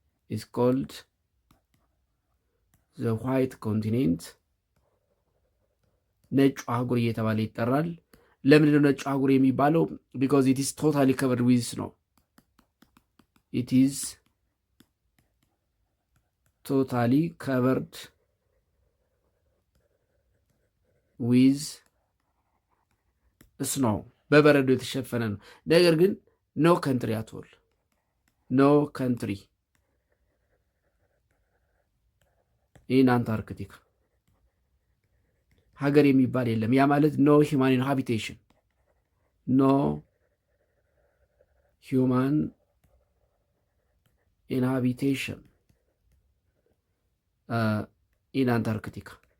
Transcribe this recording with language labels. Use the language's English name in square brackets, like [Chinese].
[English] It's called the white continent. [Amharic] ነጩ አህጉር እየተባለ ይጠራል። ለምንድነው ነጩ አህጉር የሚባለው? [English] because it is totally covered with snow. It is totally covered with snow. [Amharic] በበረዶ የተሸፈነ ነው። ነገር ግን [English] no country at all. No country in Antarctica. [Amharic] ሀገር የሚባል የለም። ያ ማለት [English] no human inhabitation. No human inhabitation in Antarctica.